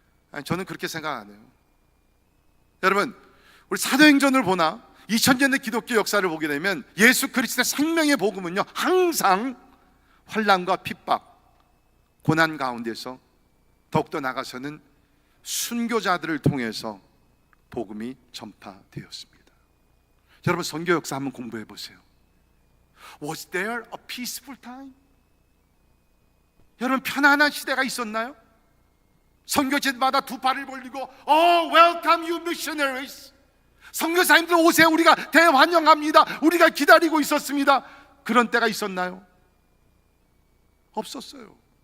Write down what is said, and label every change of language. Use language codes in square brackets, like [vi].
[ko] 아니, 저는 그렇게 생각 안 해요. 여러분, 우리 사도행전을 보나 2000년의 기독교 역사를 보게 되면 예수 그리스도의 생명의 복음은요, 항상 환난과 핍박, 고난 가운데서 더욱더 나가서는 순교자들을 통해서 복음이 전파되었습니다. 여러분, 선교 역사 한번 공부해 보세요. [en] Was there a peaceful time? [ko] 여러분, 편안한 시대가 있었나요? 선교지마다 두 팔을 벌리고 [en] welcome you missionaries, [ko] 선교사님들 오세요, 우리가 대환영합니다, 우리가 기다리고 있었습니다. 그런 때가 있었나요? 없었어요.